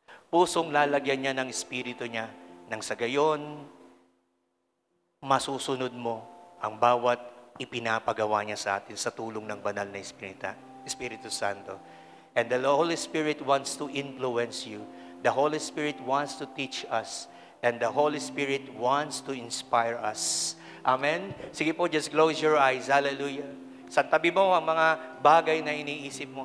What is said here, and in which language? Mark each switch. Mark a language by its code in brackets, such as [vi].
[tl] Pusong lalagyan niya ng espiritu niya, nang sa gayon, masusunod mo ang bawat ipinapagawa niya sa atin sa tulong ng banal na Espiritu Santo. [en] And the Holy Spirit wants to influence you. The Holy Spirit wants to teach us. And the Holy Spirit wants to inspire us. Amen? [tl] Sige po, [en] just close your eyes. Hallelujah. [tl] Sa tabi mo ang mga bagay na iniisip mo.